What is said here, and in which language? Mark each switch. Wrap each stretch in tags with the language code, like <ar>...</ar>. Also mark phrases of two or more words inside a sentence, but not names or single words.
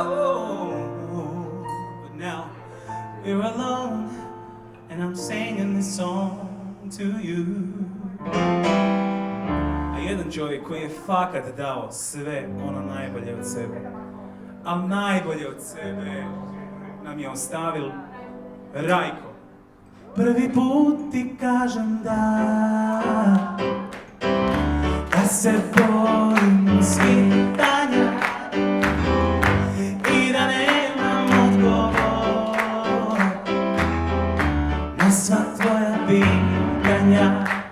<en>but now we're alone, and I'm singing this song to you.</en> <hr>A jedan čovjek koji je fakat dao sve ono najbolje od sebe, a najbolje od sebe nam je ostavil Rajko. Prvi put ti kažem da se bojim svitanja i da nemam odgovor na sva tvoja pitanja.</hr>